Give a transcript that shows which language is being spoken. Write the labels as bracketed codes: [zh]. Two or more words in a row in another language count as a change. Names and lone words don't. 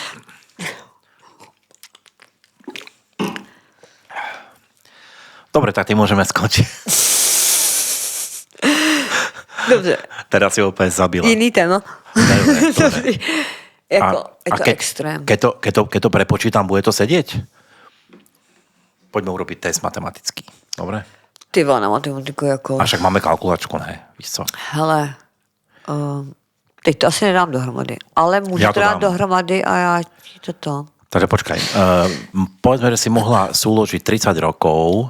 [sk] Dobre, tak ty môžeme skončiť. [cs] Dobře. [sk] Teraz si ho úplne zabila. [cs] Jiný téma. [sk] Dobre. Je to extrém. Keď to prepočítam, bude to sedieť? Poďme urobiť test matematický. Dobre? [cs] Ty na matematiku jako... A však máme kalkulačku, ne? Víš co? Hele, teď to asi nedám dohromady, ale můžu to dát dohromady a já ti to... [sk] Takže počkaj, povedzme, že si mohla súložiť 30 rokov.